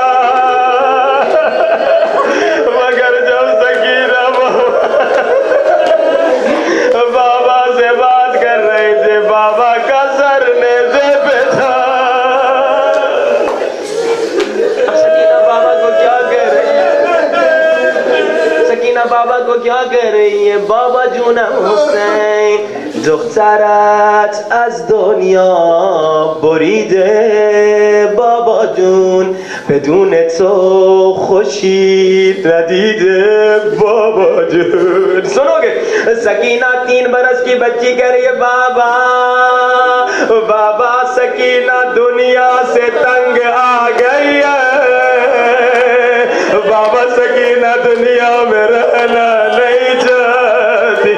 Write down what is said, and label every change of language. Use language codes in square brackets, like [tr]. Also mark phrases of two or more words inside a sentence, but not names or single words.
[ur] مگر جب سکینہ بابا سے بات کر رہے تھے بابا کا سر نیزے پہ تھا. اب سکینہ بابا کو کیا کہہ رہی ہے؟ سکینہ بابا کو کیا کہہ رہی ہے؟ [fa] بابا جونم حسین دخترت از دنیا بریده بابا جون بدون تو خوشی ندیده بابا جون. [ur] سنو گے؟ سکینہ 3 برس کی بچی کہہ رہی ہے بابا بابا سکینہ دنیا سے تنگ آ گئی ہے بابا، سکینہ دنیا میں رہنا نہیں چاہتی.